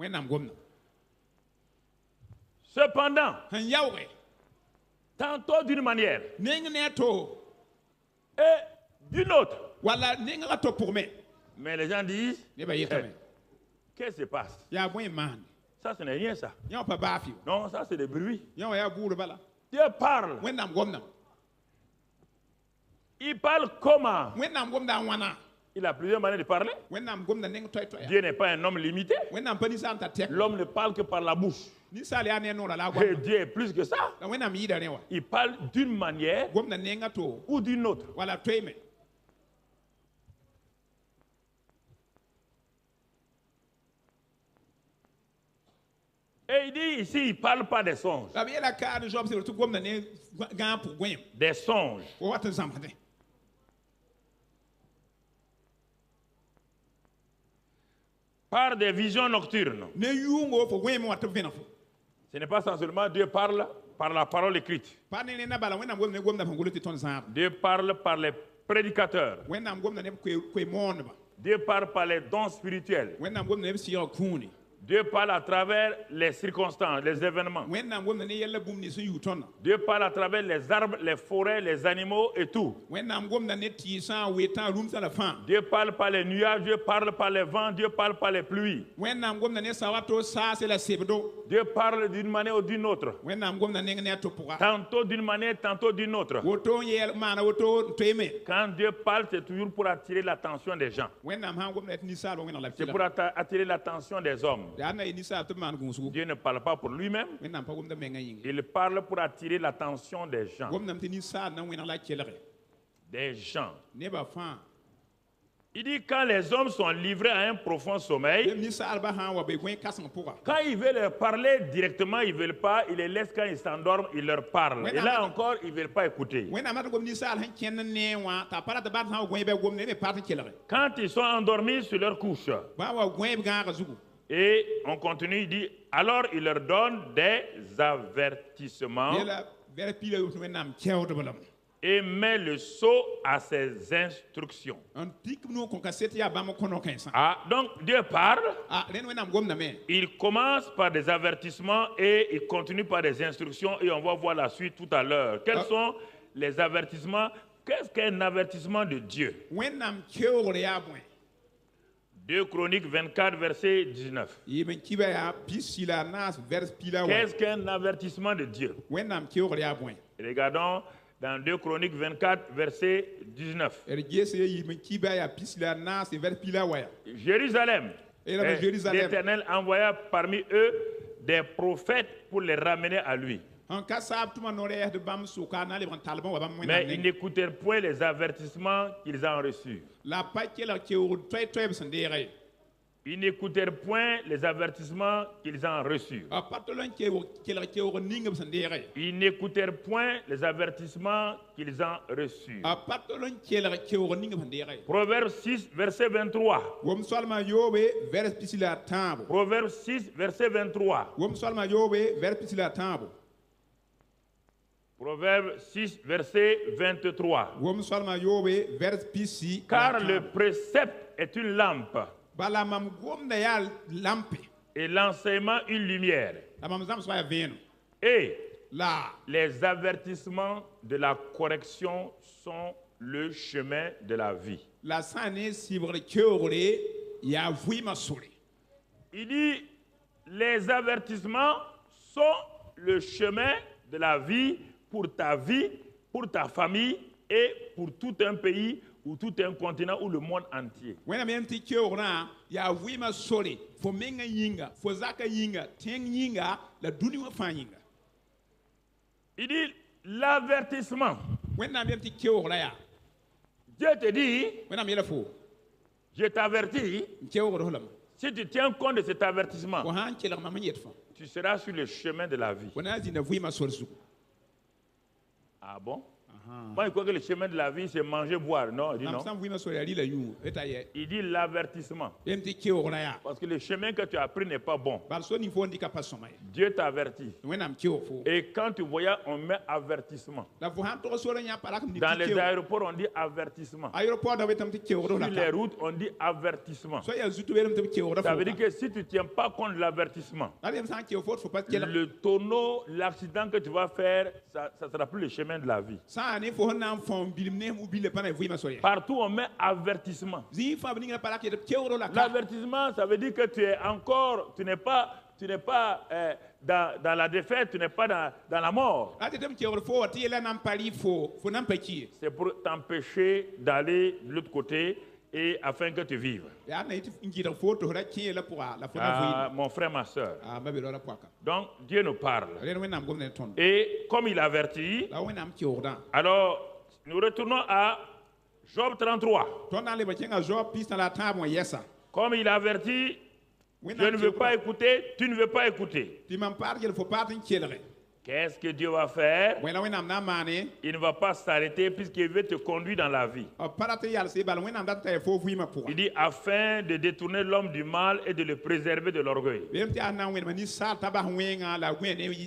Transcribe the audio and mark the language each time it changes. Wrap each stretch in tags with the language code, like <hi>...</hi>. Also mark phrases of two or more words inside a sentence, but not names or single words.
<fr>Cependant, tantôt d'une manière et d'une autre. Mais les gens disent, qu'est-ce qui se passe? Ça, ce n'est rien, ça.</fr> <mos>Yã pa baaf yo.</mos> <fr>Non, ça, c'est des bruits.</fr> <mos>Yã wa yaa buur bala.</mos> <fr>Dieu parle.</fr> <mos>Wẽnnaam gomdã.</mos> <fr>Il parle comment?</fr> <mos>Wẽnnaam gomda n wãna.</mos> <fr>Il a plusieurs manières de parler.</fr> <mos>Wẽnnaam gomda neng toɛ-toɛya.</mos> <fr>Dieu n'est pas un homme limité.</fr> <mos>Wẽnnaam pa ninsaal n tar tɛk.</mos> <fr>L'homme ne parle que par la bouche.</fr> <mos>Ninsaal yaa ne noora la a</mos> <fr>Et</fr> <mos>goamda.</mos> <fr>Dieu est plus que ça.</fr> <mos>La wẽnnaam yɩɩda rẽ wa.</mos> <fr>Il parle d'une manière</fr> <mos>Gomda nenga to</mos> <fr>ou d'une autre.</fr> <mos>wala toeeme.</mos> <fr>Et il dit ici, il ne parle pas des songes.</fr> <mos>La b yeela kaad zoab sɩd tɩ gomda ne gãag pʋg goeem.</mos> <fr>Des songes.</fr> <mos>Fo wat n zãmsdẽ.</mos> <fr>Par des visions nocturnes.</fr> <mos>Ne yʋʋngo fo goeem wat n vẽneg fo.</mos> <fr>Ce n'est pas ça seulement Dieu parle par la parole écrite.</fr> <mos>Pa ne rẽnda bala wẽnnaam gomda ne gomda fãn gʋl tɩ tõnd zãab.</mos> <fr>Dieu parle par les prédicateurs.</fr> <mos>Wẽnnaam gomda neb koe-moondba.</mos> <fr>Dieu parle par les dons spirituels.</fr> <mos>Wẽnnaam gomda neb sɩɩga kũuni.</mos> <fr>Dieu parle à travers les circonstances, les événements.</fr> <mos>Wẽnnaam gomda ne yɛlla bũmb nins n yʋʋ tõndã.</mos> <fr>Dieu parle à travers les arbres, les forêts, les animaux et tout.</fr> <mos>Wẽnnaam gomda ne tɩɩsã wetã rũmsã la fãa.</mos> <fr>Dieu parle par les nuages, Dieu parle par les vents, Dieu parle par les pluies.</fr> <mos>Wẽnnaam gomda ne sawato saase la sebdo.</mos> <fr>Dieu parle d'une manière ou d'une autre.</fr> <mos>Wẽnnaam gomda neng ne a to pʋga.</mos> <fr>Tantôt d'une manière, tantôt d'une autre.</fr> <mos>Woto n yɛɛl maana woto n toeeme.</mos> <fr>Quand Dieu parle, c'est toujours pour attirer l'attention des gens.</fr> <mos>Wẽnnaam sãn gomda tɩ ninsaalba wẽneg la</mos> <fr>C'est pour attirer l'attention des hommes.</fr> <mos>yaa na ye ninsaal tɩ b maan gũusgu.</mos> <fr>Dieu ne parle pas pour lui-même.</fr> <mos>Wẽnnaam pa gomda menga yĩnge.</mos> <fr>Il parle pour attirer l'attention des gens.</fr> <mos>Gomdame tɩ ninsaal na wẽneg la kelge.</mos> <fr>Des gens.</fr> <mos>Nebã fãa.</mos> <fr>Il dit quand les hommes sont livrés à un profond sommeil,</fr> <mos>Ninsaalbã sã n wa be gõe-kãseng pʋga.</mos> <fr>quand il veut leur parler directement, ils ne veulent pas. Il les laisse quand ils s'endorment, il leur parle. Et là encore, ils ne veulent pas écouter.</fr> <mos>Wẽnnaam rat gom ninsaal sẽn kẽnd n ne wã t'a pa rat bãad sã n wa gõe bɛ gomde ne pa tɩ kelge.</mos> <fr>Quand ils sont endormis sur leur couche,</fr> <mos>Bã wa gõe b gãagã zugu.</mos> <fr>et on continue, il dit, alors il leur donne des avertissements</fr> <mos>Yela vɛr pila yʋʋs wẽnnaam kɛoodb lame.</mos> <fr>et met le sceau à ses instructions.</fr> <mos>N tik nu kõn ka set yaa bãmb kõnɔ kãensã.</mos> <fr>Ah, donc Dieu parle,</fr> <mos>Rẽnd wẽnnaam gomdame.</mos> <fr>il commence par des avertissements et il continue par des instructions et on va voir la suite tout à l'heure. Quels sont les avertissements? Qu'est-ce qu'un avertissement de Dieu?</fr> <mos>Wẽnnaam keoogr yaa bõe.</mos> <fr>2 Chroniques 24, verset 19.</fr> <mos>Yɩm n kiba yaa pis-sila naas vɛrs pila wa.</mos> <fr>Qu'est-ce qu'un avertissement de Dieu?</fr> <mos>Wẽnnaam keoogr yaa bõe.</mos> <fr>Regardons dans 2 Chroniques 24, verset 19.</fr> <mos>D ges ye yɩm n kiba yaa pis-sila naas vɛrs pila wa ya.</mos> <fr>Jérusalem. Et là, Jérusalem. L'Éternel envoya parmi eux des prophètes pour les ramener à lui.</fr> <mos>N ka saab tʋma no-rɛɛsd bãmb sʋka na lebg n talbã wa bãmb</mos> <fr>Mais</fr> <mos>wẽnnaam</mos> <fr>ils</fr> <mos>neng.</mos> <fr>n'écoutèrent point les avertissements qu'ils ont reçus.</fr> <mos>La pa kelg keoogd toɛ-toɛɛb sẽn deega ye.</mos> <fr>Ils n'écoutèrent point les avertissements qu'ils ont reçus.</fr> <mos>A pa tol n kelg keoogd ning b sẽn deega ye.</mos> <fr>Ils n'écoutèrent point les avertissements qu'ils ont reçus.</fr> <mos>A pa tol n kelg keoogd ning b sẽn deega ye.</mos> <fr>Proverbe 6, verset 23.</fr> <mos>Wom soalma yoobe vɛrs pisi la a tãabo.</mos> <fr>Proverbe 6, verset 23.</fr> <mos>Wom soalma yoobe vɛrs pisi la a tãabo.</mos> <fr>Proverbe 6, verset 23.</fr> <mos>Wom soalma yoobe vɛrs pisi la a</mos> <fr>Car le</fr> <mos>tãabo.</mos> <fr>précepte est une lampe</fr> <mos>Bala mam gomda yaa lampe.</mos> <fr>et l'enseignement une lumière.</fr> <mos>La mam zãms wa yaa vẽenem.</mos> <fr>Et</fr> <mos>La</mos> <fr>les avertissements de la correction sont le chemin de la vie.</fr> <mos>la sã ne sɩbgr keoogre yaa vɩɩmã sore.</mos> <fr>Il dit, les avertissements sont le chemin de la vie, pour ta famille et pour tout un pays ou tout un continent ou le monde entier.</fr> <mos>Wẽnnaam yãmb tɩ keoogrã yaa vɩɩmã sore fo menga yĩnga fo zaka yĩnga tẽng yĩnga la dũni wã fãa yĩnga.</mos> <fr>Il dit, l'avertissement.</fr> <mos>Wẽnnaam yãmb tɩ keoogra yaa.</mos> <fr>Dieu te dit,</fr> <mos>Wẽnnaam yɛla fo</mos> <fr>je t'avertis,</fr> <mos>n keoogd f lame.</mos> <fr>si tu tiens compte de cet avertissement,</fr> <mos>Fo sã n kelg mam n yet fã.</mos> <fr>tu seras sur le chemin de la vie.</fr> <mos>Fo na n zĩnda vɩɩmã sor zugu.</mos> <fr>Ah bon? Moi, je crois que le chemin de la vie, c'est manger, boire. Non, il dit</fr> <mos>Mam</mos> <fr>non.</fr> <mos>sã n vɩɩmã sor yaa rɩla yũu eta yɛ.</mos> <fr>Il dit l'avertissement.</fr> <mos>Yãmb tɩ keoogra yaa.</mos> <fr>Parce que le chemin que tu as pris n'est pas bon.</fr> <mos>Bal so ning fo n dɩka pa sõma ye.</mos> <fr>Dieu t'avertit.</fr> <mos>Wẽnnaam keoog fo.</mos> <fr>Et quand tu voyais, on met avertissement.</fr> <mos>La fo sã n tog sor n yã pa rak n</mos> <fr>Dans les aéroports, on dit avertissement.</fr> <mos>aéroport da wetame tɩ keoogd f la</mos> <fr>Sur les</fr> <mos>ka.</mos> <fr>routes, on dit avertissement.</fr> <mos>So yaa zutu weelame tɩ b keoogda</mos> <fr>Ça</fr> <mos>fo.</mos> <fr>veut dire que si tu ne tiens pas compte de l'avertissement,</fr> <mos>La yãmb sã n keoog fo tɩ fo pa kelg.</mos> <fr>le tonneau, l'accident que tu vas faire, ça ne sera plus le chemin de la vie.</fr> <mos>Sã ne fo sẽn na n fõm bilm ne u bile pa na vɩɩmã sor ye.</mos> <fr>Partout, on met avertissement.</fr> <mos>Zĩig fãa b ningrã pa rak yetɩ b keoogd la ka.</mos> <fr>L'avertissement, ça veut dire que tu es encore, tu tu n'es pas dans la défaite, tu n'es pas dans la mort.</fr> <mos>ate tem kegr fo wa tɩ yɛla nan pa rɩ fo nan pa ki</mos> <fr>C'est pour t'empêcher d'aller de l'autre côté et afin que tu vives.</fr> <mos>yaa na yɩ tɩ n kɩɩdg fo tɩ f ra kẽ la pʋga la fo na</mos> <fr>Mon frère, ma soeur.</fr> <mos>ma be ra poaka</mos> <fr>Donc, Dieu nous parle.</fr> <mos>rẽd wẽnnaam gom ne tõnd</mos> <fr>Et comme il avertit,</fr> <mos>la wẽnnaam keoogdã</mos> <fr>alors nous retournons à Job 33.</fr> <mos>tõnd na n leba kẽnga zoab pis na la a tãab wã yɛsa</mos> <fr>Comme il avertit, je ne veux pas écouter, tu ne veux pas écouter.</fr> <mos>tɩ mam paad yel fo paad n kelge</mos> <fr>Qu'est-ce que Dieu va faire?</fr> <mos>bõe la wẽnnaam na n maane</mos> <fr>Il ne va pas s'arrêter puisqu'il veut te conduire dans la vie.</fr> <mos>pa rat n yalse bala wẽnnaam dat n t'a fo vɩɩmã</mos> <fr>Il</fr> <mos>pʋga</mos> <fr>dit afin de détourner l'homme du mal et de le préserver de l'orgueil.</fr> <mos>lem tɩ yaa na n wẽnema ninsaal t'a bas wẽngã la gõe ne</mos>